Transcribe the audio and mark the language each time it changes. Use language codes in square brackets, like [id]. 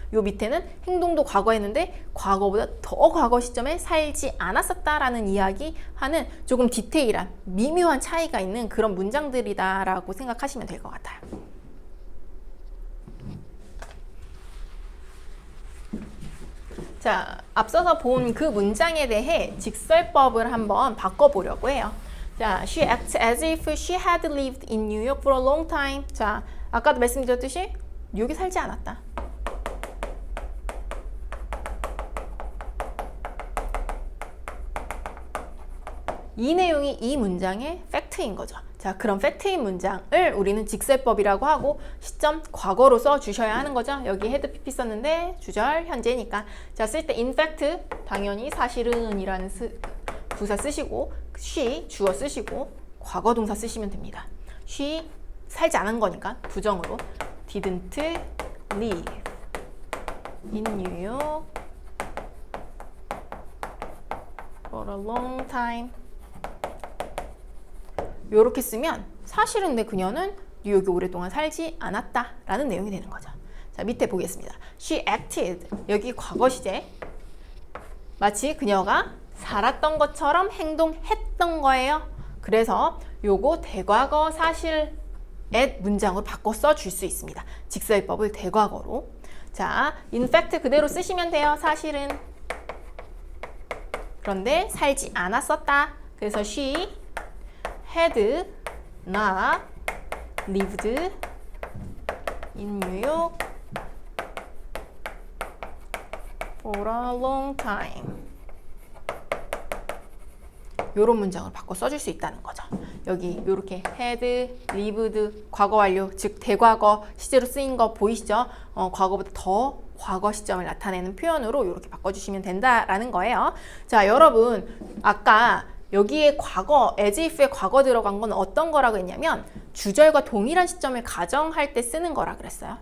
[ko] 요 밑에는 행동도 과거에 했는데 과거보다 더 과거 시점에 살지 않았었다라는 이야기 하는 조금 디테일한 미묘한 차이가 있는 그런 문장들이다라고 생각하시면 될 것 같아요. 자, 앞서서 본 그 문장에 대해 직설법을 한번 바꿔보려고 해요. [en] 자, she acts as if she had lived in New York for a long time. [ko] 자, 아까도 말씀드렸듯이 뉴욕에 살지 않았다. 이 내용이 이 문장의 팩트인 거죠. 자, 그런 팩트인 문장을 우리는 직설법이라고 하고 시점 과거로 써주셔야 하는 거죠. 여기 had pp 썼는데 주절 현재니까. 자, 쓸 때 in fact 당연히 사실은 이라는 부사 쓰시고 she 주어 쓰시고 과거 동사 쓰시면 됩니다. [en] she [ko] 살지 않은 거니까 부정으로 [en] didn't live in New York for a long time. [ko] 요렇게 쓰면 사실은 근데 그녀는 뉴욕에 오랫동안 살지 않았다라는 내용이 되는 거죠. 자, 밑에 보겠습니다. [en] She acted. [ko] 여기 과거 시제. 마치 그녀가 살았던 것처럼 행동했던 거예요. 그래서 요거 대과거 사실의 문장으로 바꿔 써줄 수 있습니다. 직설법을 대과거로. 자, in fact 그대로 쓰시면 돼요. 사실은. 그런데 살지 않았었다. [en] 그래서 she had not lived in New York for a long time. [ko] 요런 문장을 바꿔 써줄 수 있다는 거죠. 여기 이렇게 had, lived, 과거 완료, 즉 대과거 시제로 쓰인 거 보이시죠? 과거보다 더 과거 시점을 나타내는 표현으로 이렇게 바꿔주시면 된다라는 거예요. 자, 여러분 아까 여기에 과거, as if에 과거 들어간 건 어떤 거라고 했냐면 주절과 동일한 시점을 가정할 때 쓰는 거라 그랬어요.